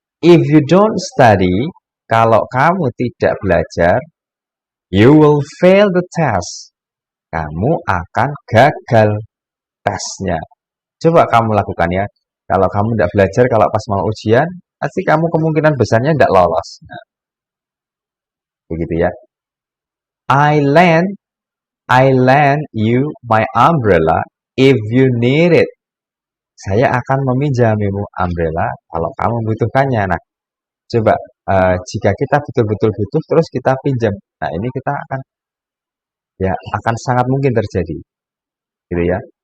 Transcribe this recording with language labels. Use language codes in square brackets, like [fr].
[en] If you don't study, [id] kalau kamu tidak belajar, [en] you will fail the test. [id] Kamu akan gagal tesnya. Coba kamu lakukan ya. Kalau kamu tidak belajar, kalau pas mau ujian, pasti kamu kemungkinan besarnya tidak lolos. Nah, begitu ya. [en] I lend you my umbrella if you need it. [id] Saya akan meminjamimu umbrella kalau kamu membutuhkannya. Nah, coba jika kita betul-betul butuh terus kita pinjam. Nah, ini kita akan sangat mungkin terjadi. Gitu ya.